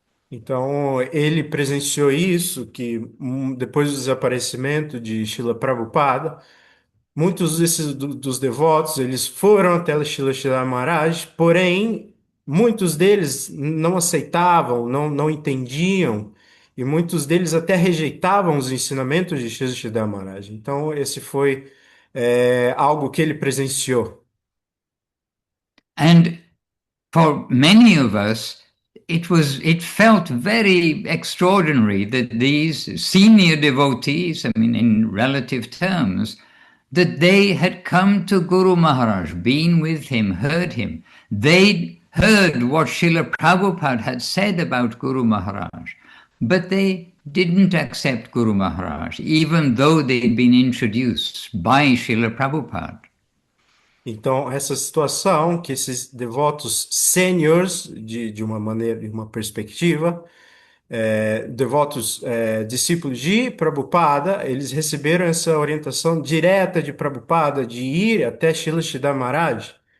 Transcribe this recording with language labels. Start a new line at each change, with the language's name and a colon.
Portuguese: Então, ele presenciou isso, que depois do desaparecimento de Srila Prabhupada, muitos dos devotos, eles foram até Srila Sridhar Maharaj, porém, muitos deles não aceitavam, não entendiam, e muitos deles até rejeitavam os ensinamentos de Srila Sridhar Maharaj. Então, esse foi algo que ele presenciou.
English: And for many of us, it felt very extraordinary that these senior devotees, I mean, in relative terms, that they had come to Guru Maharaj, been with him, heard him. They heard what Srila Prabhupada had said about Guru Maharaj, but they didn't accept Guru Maharaj, even though they'd been introduced by Srila Prabhupada.
Portuguese: Então, essa situação que esses devotos sêniores, de uma maneira, de uma perspectiva, devotos discípulos de Prabhupada, eles receberam essa orientação direta de Prabhupada de ir até Srila Sridhar Maharaj.